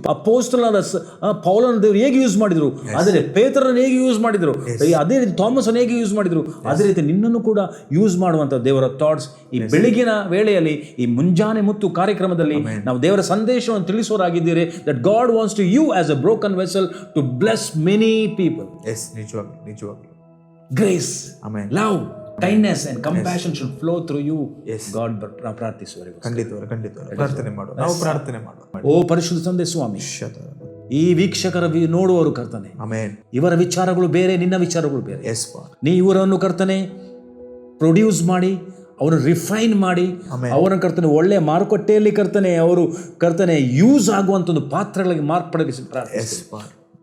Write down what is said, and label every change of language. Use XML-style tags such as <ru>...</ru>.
<kn>Apostle ಪೌಲನ ದೇವರು ಹೇಗೆ ಯೂಸ್ ಮಾಡಿದ್ರು, ಅದೇ ಪೇತ್ರರನ್ನು ಹೇಗೆ ಯೂಸ್ ಮಾಡಿದ್ರು, ಅದೇ ರೀತಿ ಥಾಮಸ್ ಅನ್ನು ಹೇಗೆ ಯೂಸ್ ಮಾಡಿದ್ರು, ಅದೇ ರೀತಿ ನಿನ್ನನ್ನು ಕೂಡ ಯೂಸ್ ಮಾಡುವಂತ ದೇವರ ಥಾಟ್ಸ್. ಈ ಬೆಳಗಿನ ವೇಳೆಯಲ್ಲಿ, ಈ ಮುಂಜಾನೆ ಮುತ್ತು ಕಾರ್ಯಕ್ರಮದಲ್ಲಿ ನಾವು ದೇವರ ಸಂದೇಶವನ್ನು ತಿಳಿಸೋರಾಗಿದ್ದೀರಿ.</kn> <en>That God wants to you as a broken vessel to bless many people.</en> <kn>ನಿಜವಾಗಿ</kn> <en>Grace, amen, love, kindness and compassion should flow through you.</en> <kn>God ಪ್ರಾರ್ಥಿಸುವರೆಗೂ ಖಂಡಿತವಾಗಿ ಪ್ರಾರ್ಥನೆ ಮಾಡು. ನಾವು ಪ್ರಾರ್ಥನೆ ಮಾಡೋಣ. ಓ ಪರಿಶುದ್ಧ ತಂದೆ ಸ್ವಾಮಿ, ಈ ವೀಕ್ಷಕರ ನೋಡುವರು ಕರ್ತನೆ, ಇವರ ವಿಚಾರಗಳು ಬೇರೆ, ನಿನ್ನ ವಿಚಾರಗಳು ಬೇರೆ. ನೀ ಇವರನ್ನು ಕರ್ತನೆ ಪ್ರೊಡ್ಯೂಸ್ ಮಾಡಿ, ಅವರನ್ನು ರಿಫೈನ್ ಮಾಡಿ, ಅವರನ್ನು ಕರ್ತನೆ ಒಳ್ಳೆಯ ಮಾರುಕಟ್ಟೆಯಲ್ಲಿ ಕರ್ತನೆ ಅವರು ಕರ್ತನೆ ಯೂಸ್ ಆಗುವಂತ ಒಂದು ಪಾತ್ರಗಳಿಗೆ ಮಾರ್ಪಡಿಸಿ ಪ್ರಾರ್ಥಿಸುತ್ತಾರೆ.</kn>